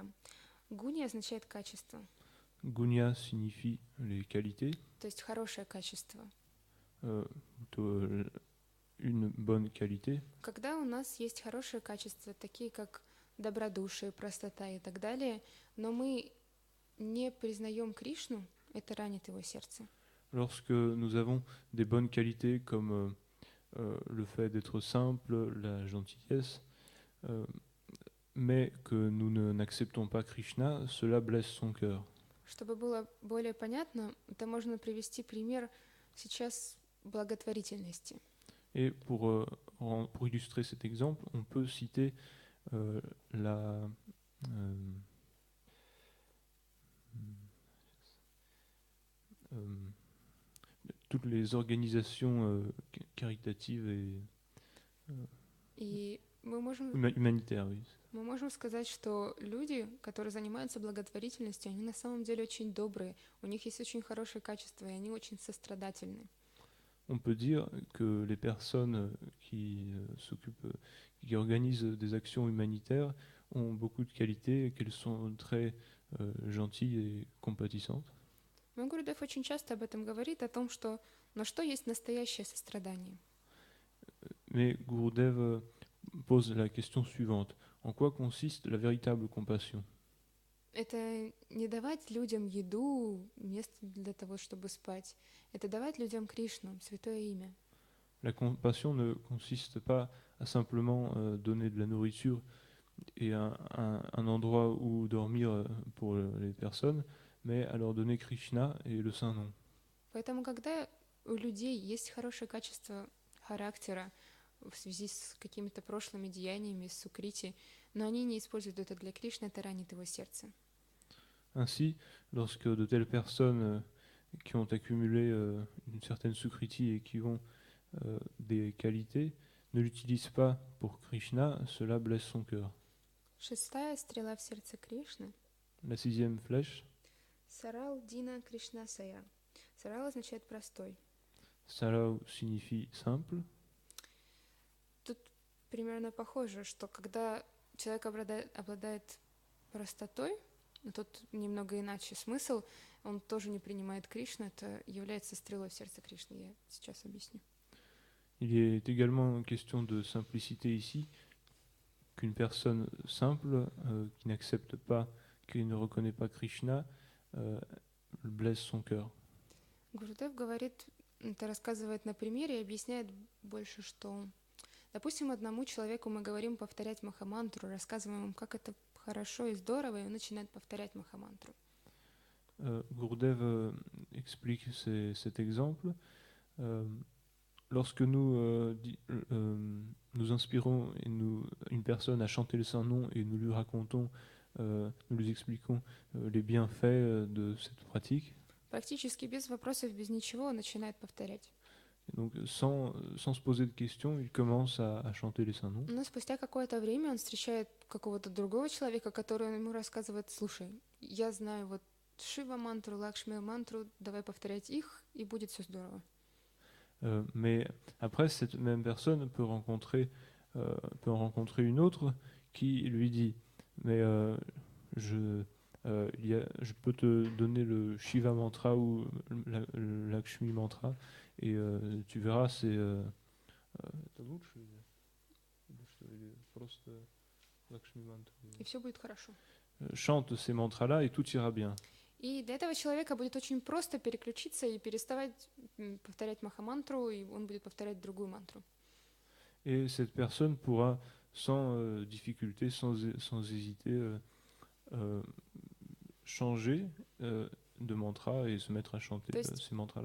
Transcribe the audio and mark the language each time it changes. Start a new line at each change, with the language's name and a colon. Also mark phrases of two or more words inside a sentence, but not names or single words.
Russian: Гуни означает качество,
French: Gunya signifie les qualités,
Russian: то есть хорошее качество.
French: plutôt une bonne qualité.
Russian: Когда у нас есть хорошее качество, такие как добродушие, простота и так далее, но мы не признаем Кришну, это ранит его сердце.
French: Lorsque nous avons des bonnes qualités comme le fait d'être simple, la gentillesse, mais que nous n'acceptons pas Krishna, cela blesse son cœur.
Russian: Чтобы было более понятно, это можно привести пример сейчас благотворительности.
French: Et pour illustrer cet exemple, on peut citer toutes les organisations caritatives
Russian: И мы можем
French: humanitaires. Oui.
Russian: Мы можем сказать, что люди, которые занимаются благотворительностью, они на самом деле очень добрые, у них есть очень хорошее качество, и они очень сострадательны.
French: On peut dire que les personnes qui organisent des actions humanitaires ont beaucoup de qualités et qu'elles sont très gentilles et compatissantes.
Russian: Но Гурудев очень часто об этом говорит, о том, что на что есть настоящее сострадание.
French: Mais Gurudev pose la question suivante. En quoi consiste la véritable compassion?
Russian: Это не давать людям еду, место для того, чтобы спать. Это давать людям Кришну, святое имя.
French: La compassion ne consiste pas à simplement donner de la nourriture et un endroit où dormir pour les personnes, mais à leur donner Krishna et le saint nom.
Russian: Поэтому, когда у людей есть хорошее качество характера в связи с какими-то прошлыми деяниями, с сукрити, но они не используют это для Кришны, это ранит его сердце.
French: Ainsi, lorsque de telles personnes qui ont accumulé une certaine sukriti et qui ont des qualités ne l'utilisent pas pour Krishna, cela blesse son cœur.
Russian: Шестая стрела в сердце Кришны.
French: La sixième flèche.
Russian: Сарал Дина Кришна Сая. Сарал означает простой.
French: Sarau signifie simple.
Russian: Тут примерно похоже, что когда человек обладает простотой, но тут немного иначе смысл. Он тоже не принимает Кришну, это является стрелой в сердце Кришны. Я сейчас объясню.
French: Il est également question de simplicité ici, qu'une personne simple qui n'accepte pas, qui ne reconnaît pas Krishna, blesse son cœur.
Russian: Гурудев говорит, это рассказывает на примере и объясняет больше, что, допустим, одному человеку мы говорим повторять Махамантру, рассказываем ему, как это хорошо и здорово, и он начинает повторять Махамантру.
French: Gurdev explique cet exemple. Lorsque nous inspirons une personne à chanter le Saint-Nom et nous lui racontons, nous lui expliquons les bienfaits de cette pratique,
Russian: Практически без вопросов, без ничего он начинает повторять.
French: donc sans se poser de questions, il commence à chanter les Saints-Noms.
Russian: Но спустя какое-то время он встречает какого-то другого человека, который ему рассказывает: слушай, я знаю вот Шива-мантру, Лакшми-мантру, давай повторять их, и будет все здорово.
French: Mais après, cette même personne peut en rencontrer une autre qui lui dit, mais je peux te donner le Shiva mantra ou le Lakshmi mantra, et tu verras, c'est
Russian: И все будет хорошо.
French: chante ces mantras-là et tout ira bien.
Russian: И для этого человека будет очень просто переключиться и переставать повторять Махамантру, и он будет повторять другую мантру.
French: Et cette personne pourra sans difficulté, sans hésiter, changer de mantra et se mettre à chanter ces mantras-là.